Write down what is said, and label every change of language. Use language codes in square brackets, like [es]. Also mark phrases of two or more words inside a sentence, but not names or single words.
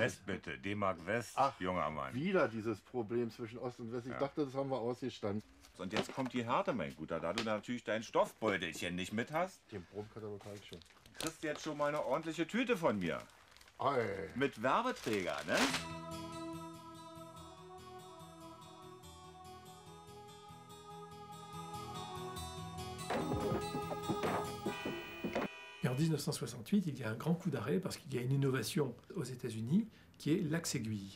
[de] West bitte, D-Mark West, junger Mann. Wieder dieses Problem zwischen Ost und West. Ich dachte, das haben wir ausgestanden. Und jetzt kommt die Härte, mein Guter, da du natürlich dein Stoffbeutelchen nicht mit hast. Den Brummkatalog habe ich schon. Kriegst du jetzt schon mal eine ordentliche Tüte von mir. Ei. Mit Werbeträger, ne? [fr] Et en 1968, il y a un grand coup d'arrêt parce qu'il y a une innovation aux États-Unis qui est l'axe-aiguille.